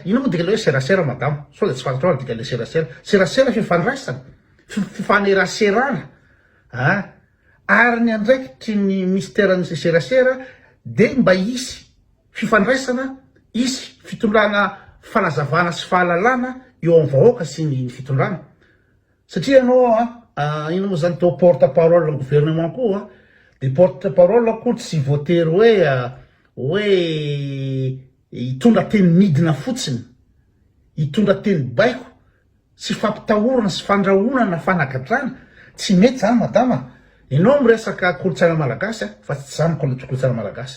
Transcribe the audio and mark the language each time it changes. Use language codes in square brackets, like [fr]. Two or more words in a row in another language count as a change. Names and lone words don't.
[mg] Ino moa dika le hoe serasera madama? So de tsy fantatrao dika le serasera fifandraisana, fifaneraserana ary ny andraikitry ny ministeran'ny serasera de mba isy fifandraisana, isy fitondrana fanazavana sy fahalalana eo amin'ny vahoaka sy ny fitondrana. Satria anao ino moa zany tao [fr] porte-parole gouvernement [mg] koa de porte-parole koa tsy voatery hoe hitondra teny midina fotsiny, hitondra teny baiko, sy fampitahorana sy fandrahonana fanagadrana. Tsy mety zany madama. Ianao miresaka kolotsaina malagasy fa tsy zany kolotsaina malagasy.